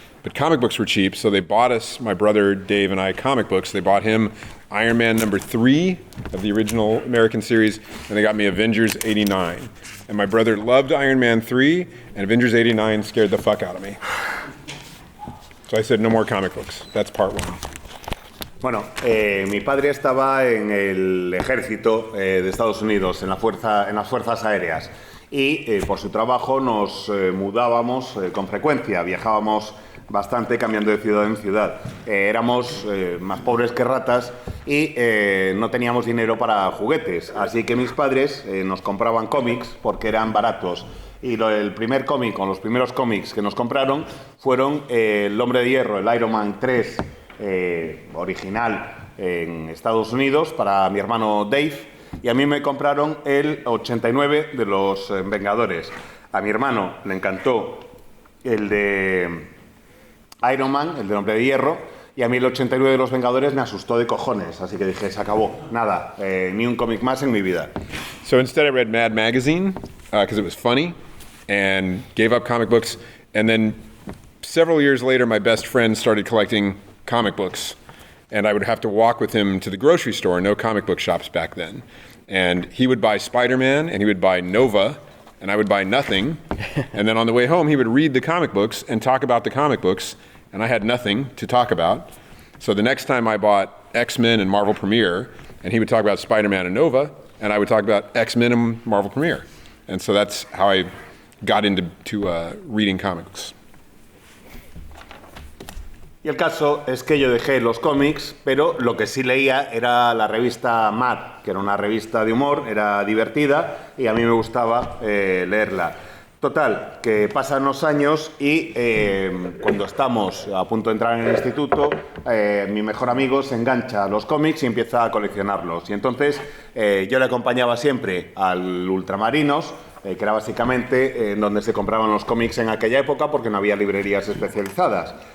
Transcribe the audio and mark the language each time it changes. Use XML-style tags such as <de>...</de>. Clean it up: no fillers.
<en>but comic books were cheap, so they bought us, my brother Dave and I, comic books. They bought him Iron Man #3 of the original American series, and they got me Avengers 89. And my brother loved Iron Man 3, and Avengers 89 scared the fuck out of me. So I said, no more comic books. That's part one.</en> <es>Bueno, mi padre estaba en el ejército de Estados Unidos, en las fuerzas aéreas. Y por su trabajo nos mudábamos con frecuencia, viajábamos bastante cambiando de ciudad en ciudad. Éramos más pobres que ratas y no teníamos dinero para juguetes, así que mis padres nos compraban cómics porque eran baratos. Y el primer cómic, o los primeros cómics que nos compraron fueron El Hombre de Hierro, el Iron Man 3 original en Estados Unidos para mi hermano Dave, y a mí me compraron el 89 de los Vengadores. A mi hermano le encantó el de Iron Man, el del Hombre de Hierro, y a mí el 89 de los Vengadores me asustó de cojones, así que dije, se acabó, nada, ni un cómic más en mi vida.</es> <en>So instead I read Mad Magazine, because it was funny, and gave up comic books, and then several years later my best friend started collecting comic books, and I would have to walk with him to the grocery store, no comic book shops back then, and he would buy Spider-Man, and he would buy Nova, and I would buy nothing, and then on the way home he would read the comic books and talk about the comic books, and I had nothing to talk about. So the next time I bought X-Men and Marvel Premiere, and he would talk about Spider-Man and Nova, and I would talk about X-Men and Marvel Premiere. And so that's how I got into reading comics.</en> <es>Y el caso es que yo dejé los cómics, pero lo que sí leía era la revista Mad, que era una revista de humor, era divertida y a mí me gustaba leerla. Total, que pasan los años y cuando estamos a punto de entrar en el instituto, mi mejor amigo se engancha a los cómics y empieza a coleccionarlos. Y entonces yo le acompañaba siempre al Ultramarinos, que era básicamente donde se compraban los cómics en aquella época porque no había librerías especializadas.</es>